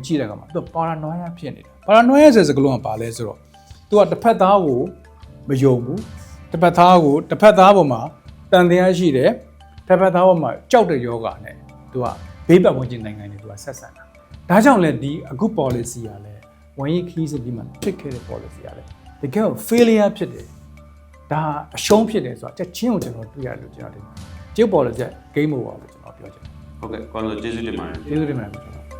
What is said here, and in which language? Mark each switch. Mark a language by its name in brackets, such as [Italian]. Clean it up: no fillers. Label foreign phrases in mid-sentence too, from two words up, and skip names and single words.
[Burmese] ကြည့်တဲ့အခါမှာသူကပါရာနွိုင်းဖြစ်နေတယ်။ပါရာနွိုင်းဆိုတဲ့စကားလုံးကဘာလဲဆိုတော့သူကတစ်ဖက်သားကိုမယုံဘူး။တစ်ဖက်သားပေါ်မှာတန်တရားရှိတယ်။တစ်ဖက်သားပေါ်မှာကြောက်တဲ့ယောဂါနဲ့သူကဘေးပတ်ဝန်းကျင်နိုင်ငံတွေသူကဆက်ဆံတာ။ဒါကြောင့်လဲဒီအခု policy ကလည်းဝန်ကြီးခီးစစ်ပြီးမှဖြစ်ခဲ့တဲ့ policy ကလည်းတကယ် failure ဖြစ်တယ်။ဒါအရှုံးဖြစ်တယ်ဆိုတော့ချက်ချင်းကိုကျွန်တော်တွေ့ရလို့ကျွန်တော်တင်။ကျုပ် [English] policy game over [Burmese] လို့ကျွန်တော်ပြောချင်တယ် ဟုတ်ကဲ့ကောင်းလို့ကျေးဇူးတင်ပါတယ် ကျေးဇူးတင်ပါတယ်